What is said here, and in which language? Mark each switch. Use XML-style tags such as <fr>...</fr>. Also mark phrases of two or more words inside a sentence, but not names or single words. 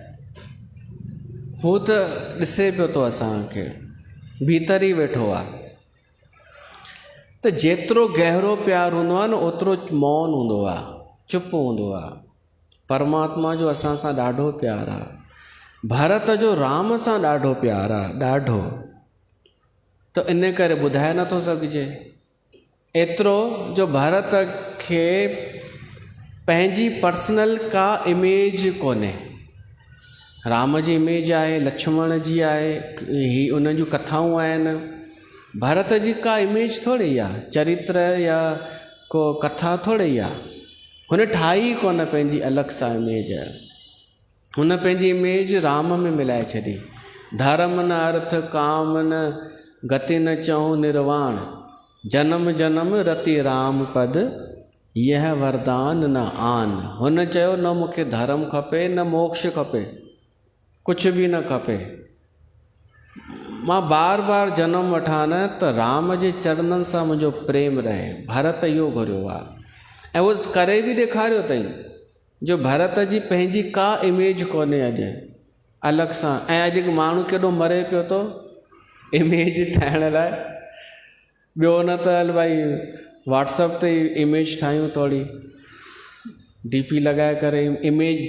<sd>हू त ॾिसे पियो थो असांखे, भीतर ई वेठो आहे। त जेतिरो गहरो प्यारु हूंदो आहे न, ओतिरो मौन हूंदो आहे, चुप हूंदो आहे। परमात्मा जो असां सां ॾाढो प्यारु आहे। भरत जो राम सां ॾाढो प्यारु आहे, ॾाढो। त इन करे ॿुधाए नथो सघिजे। एतिरो जो भरत खे पंहिंजी पर्सनल का इमेज कोन्हे। राम जी इमेज आहे, लक्ष्मण जी आहे, ही उन जूं कथाऊं आहिनि। भरत जी का इमेज थोरी आहे, चरित्र या को कथा थोरी आहे। हुन ठाही कोन पंहिंजी अलॻि सां इमेज। हुन पंहिंजी इमेज राम में मिलाए छॾी।</sd> <awa>धर्म न अर्थ काम न गति न चऊं निर्वाण, जन्म जन्म रति राम पद, यह वरदान न आन।</awa> <sd>हुन चयो न मूंखे धर्म खपे, न मोक्ष खपे, कुझु बि न खपे। मां बार बार जनम वठां न त राम जे चरणनि सां मुंहिंजो प्रेम रहे। भरत इहो घुरियो आहे, ऐं उहो करे बि ॾेखारियो अथई। जो भरत जी पंहिंजी का इमेज कोन्हे अॼु अलॻि सां। ऐं अॼु माण्हू केॾो मरे पियो थो इमेज ठाहिण लाइ। ॿियो न त हल भाई व्हाट्सअप ते इमेज ठाहियूं, थोरी डीपी लॻाए करे इमेज।</sd>